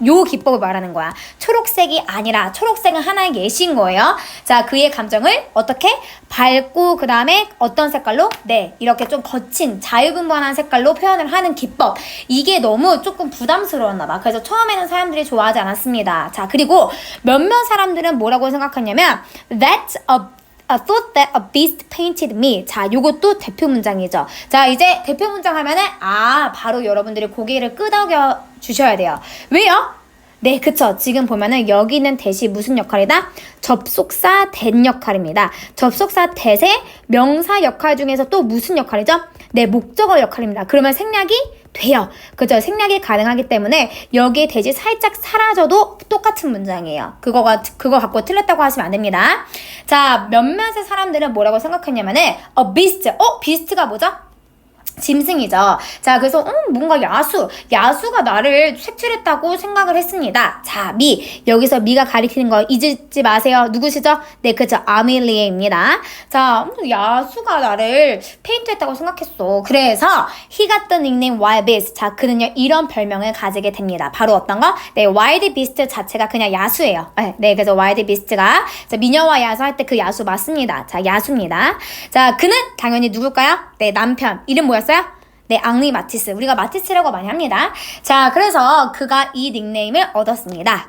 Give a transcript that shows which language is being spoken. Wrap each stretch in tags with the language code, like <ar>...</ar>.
<ko>요 기법을 말하는 거야. 초록색이 아니라 초록색은 하나의 예시인 거예요. 자, 그의 감정을 어떻게? 밝고 그 다음에 어떤 색깔로? 네, 이렇게 좀 거친 자유분방한 색깔로 표현을 하는 기법. 이게 너무 조금 부담스러웠나 봐. 그래서 처음에는 사람들이 좋아하지 않았습니다. 자, 그리고 몇몇 사람들은 뭐라고 생각했냐면</ko> <en>That's I thought that a beast painted me.</en> <ko>자, 요것도 대표 문장이죠. 자, 이제 대표 문장 하면은 바로 여러분들이 고개를 끄덕여 주셔야 돼요. 왜요? 네, 그쵸. 지금 보면은 여기 있는 that이 무슨 역할이다? 접속사 that 역할입니다. 접속사 that의 명사 역할 중에서 또 무슨 역할이죠? 네, 목적어 역할입니다. 그러면 생략이 돼요. 그죠? 생략이 가능하기 때문에 여기에 that이 살짝 사라져도 똑같은 문장이에요. 그거 갖고 틀렸다고 하시면 안 됩니다. 자, 몇몇의 사람들은 뭐라고 생각했냐면은 a beast. beast가 뭐죠? 짐승이죠. 자, 그래서 뭔가 야수가 나를 색칠했다고 생각을 했습니다. 자, 미. 여기서 미가 가리키는 거 잊지 마세요. 누구시죠? 네, 그죠. 아밀리에입니다. 자, 야수가 나를 페인트했다고 생각했어. 그래서</ko> <en>he got the nickname Wild Beast.</en> <ko>자, 그는요 이런 별명을 가지게 됩니다. 바로 어떤 거? 네, Wild Beast 자체가 그냥 야수예요. 네, 그래서 Wild Beast가 미녀와 야수 할 때 그 야수 맞습니다. 자, 야수입니다. 자, 그는 당연히 누굴까요? 네, 남편. 이름 뭐였어요? 네, 앙리 마티스. 우리가 마티스라고 많이 합니다. 자, 그래서 그가 이 닉네임을 얻었습니다.</ko>